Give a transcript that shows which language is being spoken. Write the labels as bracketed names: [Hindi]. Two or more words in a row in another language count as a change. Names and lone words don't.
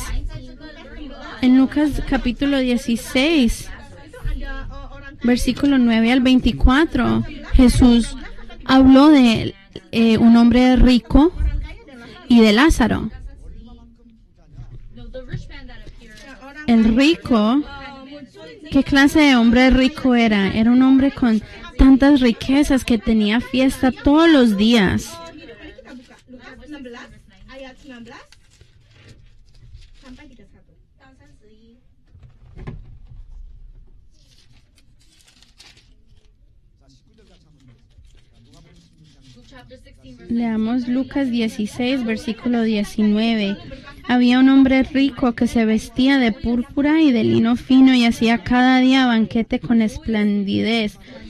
[Spanish] En Lucas capítulo 16, versículo 9 al 24, Jesús habló de un hombre rico y de Lázaro. El rico, ¿qué clase de hombre rico era? Era un hombre con tantas riquezas que tenía fiesta todos los días. [Indonesian] Lukas 16 ayat 19 sampai 31. [Spanish] Leamos Lucas 16, versículo 19. Había un hombre rico que se vestía de púrpura y de lino fino y hacía cada día banquete con esplendidez.